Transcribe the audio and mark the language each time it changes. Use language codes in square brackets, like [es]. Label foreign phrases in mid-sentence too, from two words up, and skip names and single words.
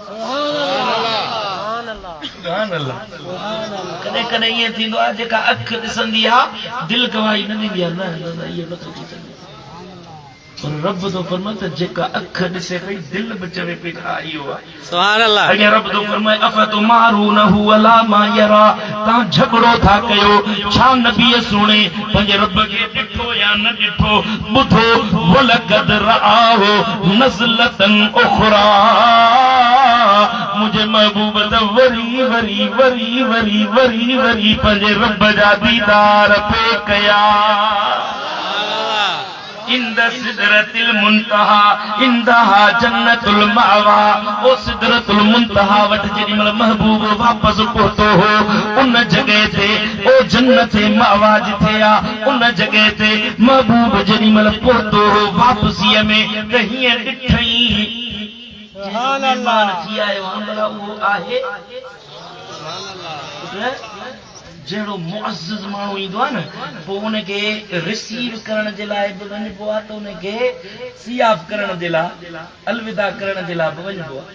[ar] سبحان الله. [sd] कॾहिं कॾहिं ईअं थींदो आहे जेका अख ॾिसंदी आहे दिल गवाही न ॾींदी आहे, न इहो नथो थी सघे, पर रब तो फरमाए त जेका अख ॾिसे पई दिल बि चवे पई हा इहो आहे। [ar] سبحان الله. [sd] अॻियां रब तो फरमाए [ar] أفتمارونه على ما يرى, [sd] तव्हां झगड़ो था कयो छा नबीअ सुणे पंहिंजे रब खे ॾिठो या न ॾिठो। ॿुधो [ar] ولقد رآه نزلة أخرى, [sd] मुंहिंजे महबूब त वरी वरी वरी वरी वरी वरी पंहिंजे रब जा दीदार पे कया। [ar] عند سدرة المنتهى عندها جنة المأوى, [sd] ओ [ar] سدرة المنتهى [sd] वट जेॾी महिल महबूब वापसि पहुतो हो उन जॻह ते, ओ [ar] جنة مأوى [sd] जिथे आ उन जॻह ते महबूब जेॾी महिल पहुतो हो वापसीअ में त हीअं ॾिठई [ar] سبحان الله [sd] थी आयो भला उहो आहे जहिड़ो मुअज़्ज़िज़ माण्हू ईंदो आहे न पोइ उनखे रिसीव करण जे लाइ बि वञिबो आहे, त उनखे सियाफ करण जे लाइ अलविदा करण जे लाइ बि वञिबो आहे।